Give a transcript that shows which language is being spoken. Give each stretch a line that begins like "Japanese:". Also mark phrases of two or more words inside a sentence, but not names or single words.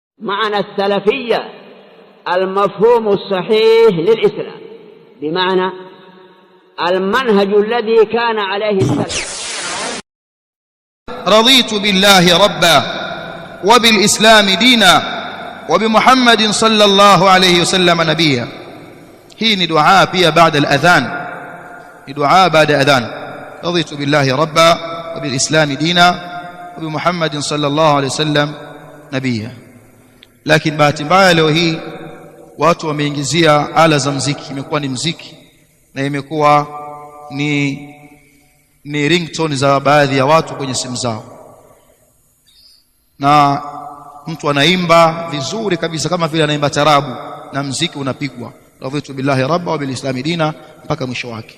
Arabic: معنى السلفية المفهوم الصحيح للإسلام، بمعنى المنهج الذي كان عليه السلف. رضيت بالله ربا وبالإسلام دينا وبمحمد صلى الله عليه وسلم نبيا.
Swahili: hii ni dua pia baada al-adhan, ni dua baada adhan.
Arabic: رضيت بالله ربا وبالإسلام دينا وبمحمد صلى الله عليه وسلم نبيا.
Swahili: Lakini bahati mbaya leo hii watu wameingizia ala za muziki, imekuwa ni muziki na imekuwa ni ringtone za baadhi ya watu kwenye simu zao, na mtu anaimba vizuri kabisa kama vile anaimba tarabu na muziki unapigwa,
Arabic: رضيت بالله ربا وبالإسلام دينا
Swahili: mpaka mwisho wake.